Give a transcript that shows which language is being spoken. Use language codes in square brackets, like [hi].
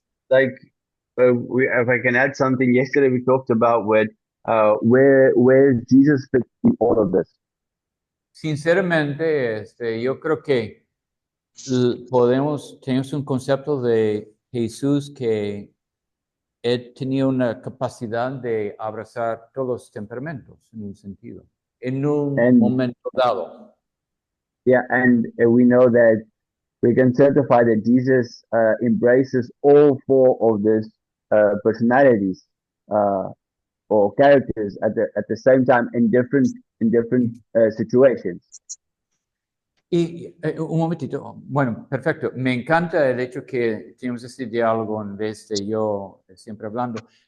[en] Like, if I can add something, yesterday we talked about where Jesus fits in all of this. [es] Sinceramente, yo creo que tenemos un concepto de Jesús que él tenía una capacidad de abrazar todos los temperamentos, en un sentido, en un momento dado. [en] Yeah, and we know that we can certify that Jesus embraces all four of these personalities or characters at the same time in different situations. [es] Y un momentito, bueno, perfecto. Me encanta el hecho que tenemos este diálogo en vez de yo siempre hablando.